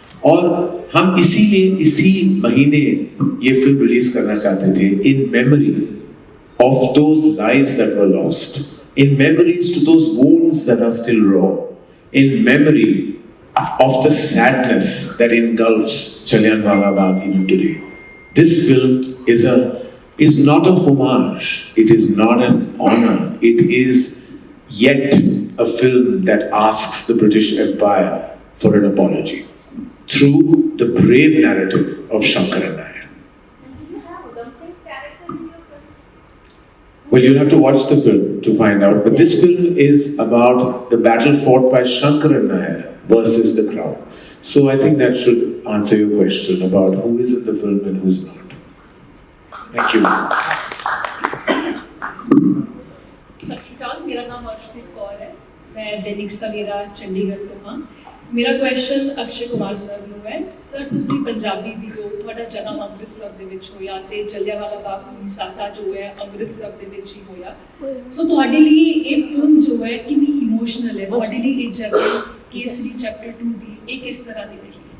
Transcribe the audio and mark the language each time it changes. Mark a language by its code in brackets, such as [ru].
[hi] और हम इसीलिए इसी महीने ये फिल्म रिलीज करना चाहते थे, [en] In memory of those lives that were lost, in memories to those wounds that are still raw, in memory of the sadness that engulfs Jallianwala Bagh even today. This film is not a homage, it is not an honor, it is yet a film that asks the British Empire for an apology through the brave narrative of Shankaran Nair. And do you have Udham Singh's character in your film? Well, you'll have to watch the film to find out, but this film is about the battle fought by Shankaran Nair versus the crowd. So I think that should answer your question about who is in the film and who's not. Thank you. [hi] सत श्री अकाल, मेरा नाम अर्शदीप कौर है, मैं दैनिक सवेरा चंडीगढ़ तो हाँ। [pa] ਮੇਰਾ question Akshay Kumar sir ਨੂੰ ਹੈ। ਸਰ ਤੁਸੀਂ ਪੰਜਾਬੀ ਵੀ ਹੋ, ਤੁਹਾਡਾ ਜਨਮ ਅੰਮ੍ਰਿਤਸਰ ਦੇ ਵਿੱਚ ਹੋਇਆ ਤੇ ਜਲਿਆਂਵਾਲਾ ਬਾਗ ਵਿਸਾਖਾ ਜੋ ਹੈ ਅੰਮ੍ਰਿਤਸਰ ਦੇ ਵਿੱਚ ਹੀ ਹੋਇਆ। ਸੋ ਤੁਹਾਡੇ ਲਈ ਇਹ ਫਿਲਮ ਜੋ ਹੈ ਕਿੰਨੀ ਇਮੋਸ਼ਨਲ ਹੈ, ਤੁਹਾਡੇ ਲਈ ਇਹ ਜਰਨੀ ਕੇਸਰੀ ਚੈਪਟਰ 2 ਦੀ ਇਹ ਕਿਸ ਤਰ੍ਹਾਂ ਦੀ ਰਹੀ?